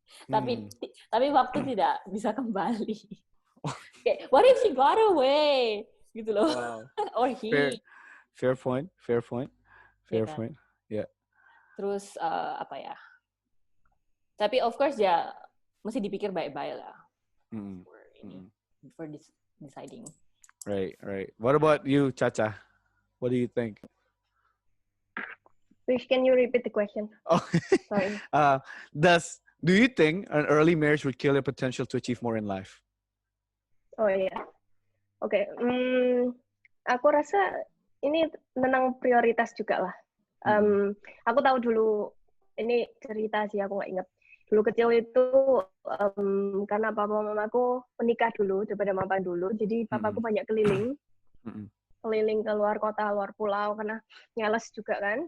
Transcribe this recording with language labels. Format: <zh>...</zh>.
<id>Tapi waktu tidak bisa kembali.</id> <en>Kayak, what if she got away?</en> <id>Gitu loh.</id> <en>Wow. Or he. Fair point.</en> <id>Ya kan?</id> <en>Yeah.</en> <id>Terus apa ya? Tapi</id> <en>of course</en> <id>ya mesti dipikir baik-baik lah.</id> <en>Before deciding. Right. What about you, Chacha? What do you think? Please, can you repeat the question? Oh, sorry. Do you think an early marriage would kill your potential to achieve more in life?</en> <id>Oh iya. Oke. Aku rasa ini tentang prioritas juga lah. Aku tahu dulu, ini cerita sih, aku nggak ingat. Dulu kecil itu karena papa mamaku menikah dulu daripada mama dulu, jadi papaku banyak keliling ke luar kota, luar pulau, karena nyales juga kan.</id>